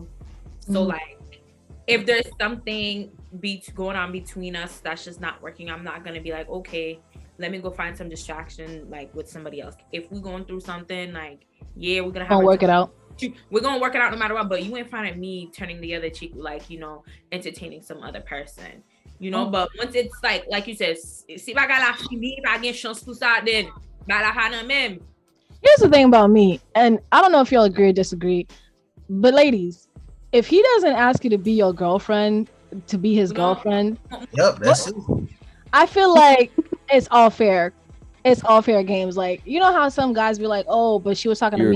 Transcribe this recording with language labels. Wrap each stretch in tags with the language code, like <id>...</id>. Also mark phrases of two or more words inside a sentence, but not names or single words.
<en>So like, if there's something going on between us that's just not working, I'm not gonna be like, okay, let me go find some distraction like with somebody else. If we're going through something, like, yeah, we're gonna work it out. We're gonna work it out no matter what. But you ain't finding me turning the other cheek, like, you know, entertaining some other person. You know, but once it's like you said,</en> <ht>si baga la fini, pa gen chance pou sa, then ba la hana même.</ht> <en>Here's the thing about me, and I don't know if y'all agree or disagree, but ladies, if he doesn't ask you to be your girlfriend, to be his girlfriend, Yep, that's it. I feel like it's all fair. It's all fair games. Like, you know how some guys be like, oh, but she was talking to me.</en>